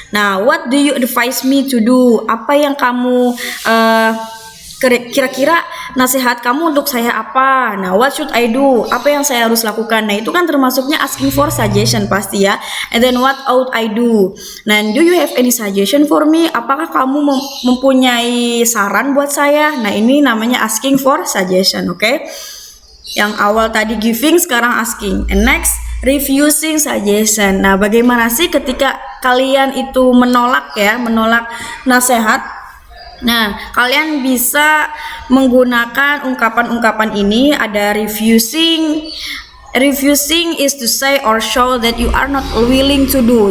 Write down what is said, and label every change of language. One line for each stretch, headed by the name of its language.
English: Nah, what do you advise me to do?
Indonesian: Apa yang kamu kira-kira nasihat kamu untuk saya apa? Nah,
English: what should I do?
Indonesian: Apa yang saya harus lakukan? Nah, itu kan termasuknya
English: asking for suggestion
Indonesian: pasti ya.
English: And then what ought I do? Nah, do you have any suggestion for me?
Indonesian: Apakah kamu mempunyai saran buat saya? Nah, ini namanya
English: asking for suggestion,
Indonesian: Yang awal tadi giving, sekarang asking.
English: And next, refusing suggestion.
Indonesian: Nah, bagaimana sih ketika kalian itu menolak nasihat? Nah, kalian bisa menggunakan ungkapan-ungkapan ini. Ada refusing.
English: Refusing is to say or show that you are not willing to do.